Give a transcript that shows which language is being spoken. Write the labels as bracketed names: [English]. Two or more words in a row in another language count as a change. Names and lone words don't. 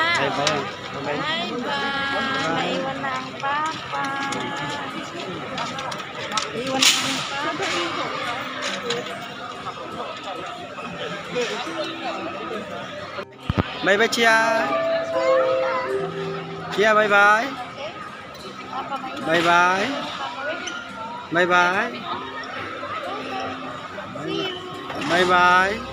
[English] Bye-bye. Bye-bye. [Filipino] Naiwan na ang Papa. Naiwan na ang Papa. [English] Bye-bye, Chia. Chia, bye-bye. Bye-bye. Bye-bye. Bye-bye.